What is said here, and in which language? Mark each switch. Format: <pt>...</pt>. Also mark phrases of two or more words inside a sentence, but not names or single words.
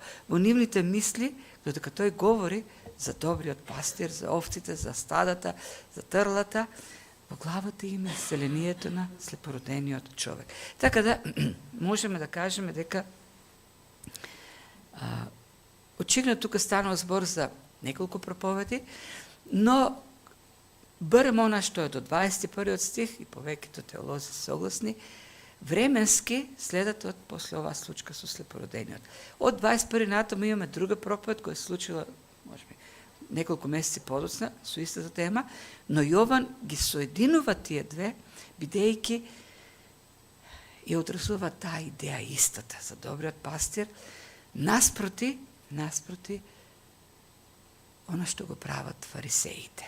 <mk>Во нивните мисли, додека тој говори за добриот пастир, за овците, за стадата, за трлата, во главата им е исцелението на слепородениот човек. Така да, можеме да кажеме дека очигледно тука станува збор за неколку проповеди, но</mk> <sr>barem ona što je do 21. stih, i</sr> <mk>повеќето теолози се согласни, временски следат од после оваа случка со слепородениот. Од 21. натаму имаме друга проповед која се случила, можеби, неколку месеци подоцна со истата тема, но Јован ги соединува тие две, бидејќи ја одрасува таа идеја истата за добриот пастир, наспроти она што го прават фарисеите.</mk>